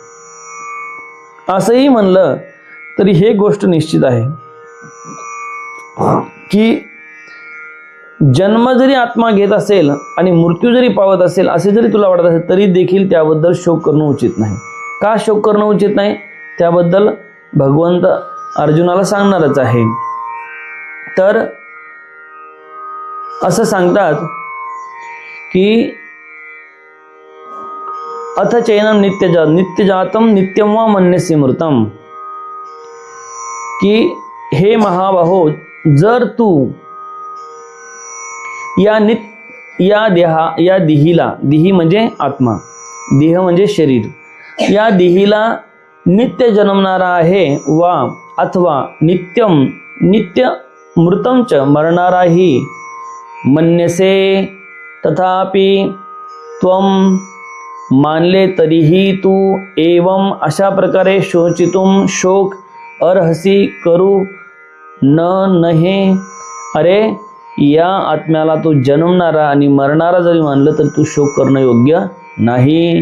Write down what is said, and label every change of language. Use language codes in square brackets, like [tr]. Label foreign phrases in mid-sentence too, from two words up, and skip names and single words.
[mr] असंही म्हणलं तरी हे गोष्ट निश्चित आहे की जन्म जरी आत्मा घेत असेल आणि मृत्यू जरी पावत असेल असे जरी तुला वाटत असेल तरी देखील त्याबद्दल शोक करणं उचित नाही. का शोक करणं उचित नाही त्याबद्दल भगवंत अर्जुनाला सांगणारच आहे. तर असं सांगतात की [sa] अथ चैनम नित्यजातम नित्यम वा मन्यसे मृतम, [mr] की हे महाबाहो जर तू या देहीला, देही म्हणजे आत्मा, देह म्हणजे शरीर, या देहीला नित्य जन्मणारा आहे वा अथवा नित्यम नित्य मृतंच मरणाराही मन्यसे तथापि त्वम मानले तरीही तू एवं अशा प्रकारे शोचितुम शोक अर्हसी करू नहे. अरे या आत्म्याला तू जन्मणारा आणि मरणारा जरी मानलं तर तू शोक करणं योग्य नाही.